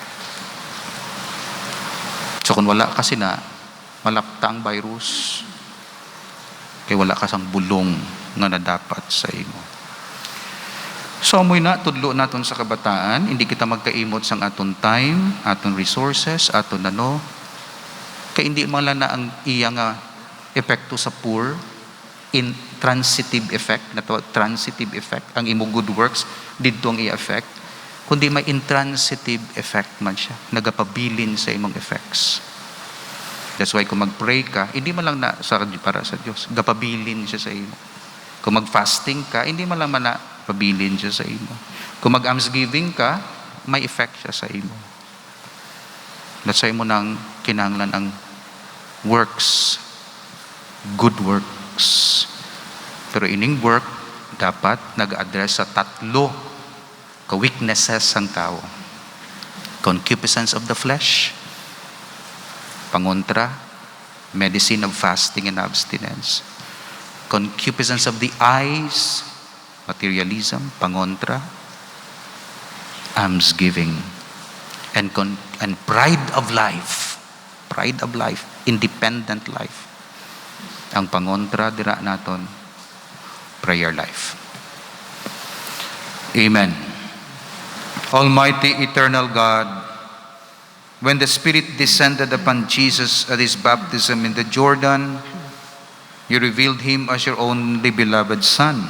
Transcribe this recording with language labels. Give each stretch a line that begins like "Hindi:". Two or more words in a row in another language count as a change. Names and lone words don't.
Hiligaynon: So kung wala kasi na, malapta ang virus, Kay wala ka sang bulong nga nadapat sa imo. So amoy na, tudlo naton sa kabataan, hindi kita magkaimot sang aton time, aton resources, aton kay hindi man lang na ang iya nga epekto sa poor,
English: in transitive effect, transitive effect,
Hiligaynon: ang imo
English: good works,
Hiligaynon: dito ang i-effect, kundi may
English: intransitive effect
Hiligaynon: man siya, nagapabilin sa imong effects.
English: That's why
Hiligaynon: kung mag-pray ka, hindi man lang na para sa Diyos, gapabilin siya sa imo. Kung mag-fasting ka, hindi man lang na pabilin siya sa imo. Kung mag-almsgiving ka, may effect siya sa imo.
English: That's why
Hiligaynon: mo nang kinahanglan ang works,
English: good works.
Hiligaynon: Pero ining work, dapat nag-address sa tatlo ka-weaknesses ng tao.
English: Concupiscence of the flesh, pangontra, medicine of fasting and abstinence. Concupiscence of the eyes, materialism, pangontra, almsgiving. And pride of life, independent life.
Hiligaynon: Ang pangontra dira naton,
English: prayer life. Amen. Almighty eternal God, when the Spirit descended upon Jesus at his baptism in the Jordan, you revealed him as your only beloved Son.